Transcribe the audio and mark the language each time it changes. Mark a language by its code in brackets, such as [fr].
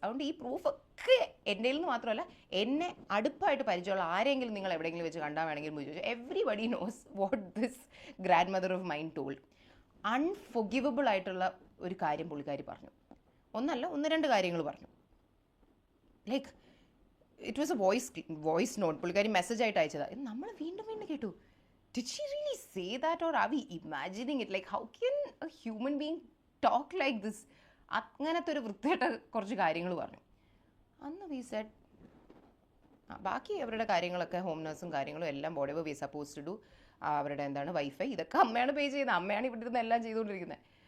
[ml] അതുകൊണ്ട് ഈ പ്രൂഫൊക്കെ എൻ്റെ നിന്ന് മാത്രമല്ല, എന്നെ അടുപ്പായിട്ട് പരിചയമുള്ള ആരെങ്കിലും നിങ്ങൾ എവിടെയെങ്കിലും വെച്ച് കണ്ടാൽ വേണമെങ്കിൽ ചോദിച്ചു. [en] Everybody knows what this grandmother of mine told. [ml] അൺഫൊഗിവബിൾ ആയിട്ടുള്ള ഒരു കാര്യം പുള്ളിക്കാരി പറഞ്ഞു. ഒന്നല്ല, 1-2 കാര്യങ്ങൾ പറഞ്ഞു. [en] Like it was a voice note. പുള്ളിക്കാരി message ആയിട്ട് അയച്ചതാണ്. [ml] നമ്മൾ വീണ്ടും വീണ്ടും കേട്ടു. [en] Did she really say that, or are we imagining it? Like, how can a human being talk like this? [ml] അങ്ങനത്തെ ഒരു വൃത്തിയായിട്ട് കുറച്ച് കാര്യങ്ങൾ പറഞ്ഞു. അന്ന് വി സെഡ് ബാക്കി അവരുടെ കാര്യങ്ങളൊക്കെ ഹോം നഴ്സും കാര്യങ്ങളും എല്ലാം [en] whatever we supposed to do, [ml] അവരുടെ എന്താണ് വൈഫൈ, ഇതൊക്കെ അമ്മയാണ് പേ ചെയ്യുന്നത്, അമ്മയാണ് ഇവിടെ ഇരുന്ന് എല്ലാം ചെയ്തുകൊണ്ടിരിക്കുന്നത്.